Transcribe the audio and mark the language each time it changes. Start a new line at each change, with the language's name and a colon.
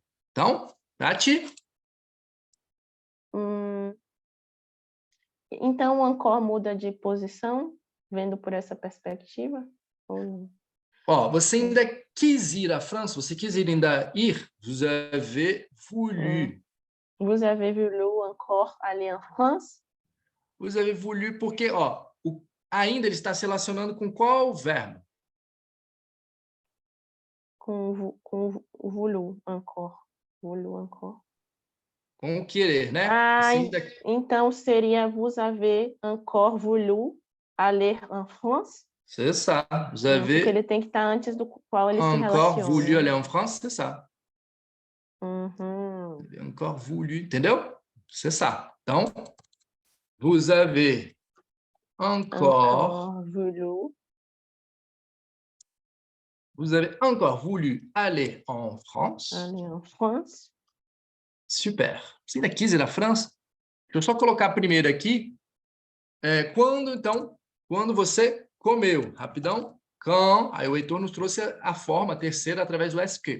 Portuguese: Então, Tati? Então, o encore muda de posição, vendo por essa perspectiva? Ó, você ainda quis ir à França? Você quis ainda ir?
French: Vous avez voulu. Vous avez voulu encore aller en France? Vous avez voulu
Portuguese: porque, ó, ainda ele está se relacionando com qual verbo?
French: Com voulu encore. Voulu encore.
Portuguese: Com o querer, né? Então seria
French: vous avez encore voulu aller en France? C'est ça. Vous avez
Portuguese: porque ele tem que estar antes do qual ele se relaciona.
French: Encore voulu aller en France, c'est ça. Encore voulu, entendeu? C'est ça. Então, vous avez encore voulu. Vous avez encore voulu aller en France. Aller en France. Super.
Portuguese: Você ainda quis ir à França? Deixa eu só colocar primeiro aqui. Quando você comeu. Rapidão. Quand. Aí o Heitor nos trouxe a forma terceira através do SQ.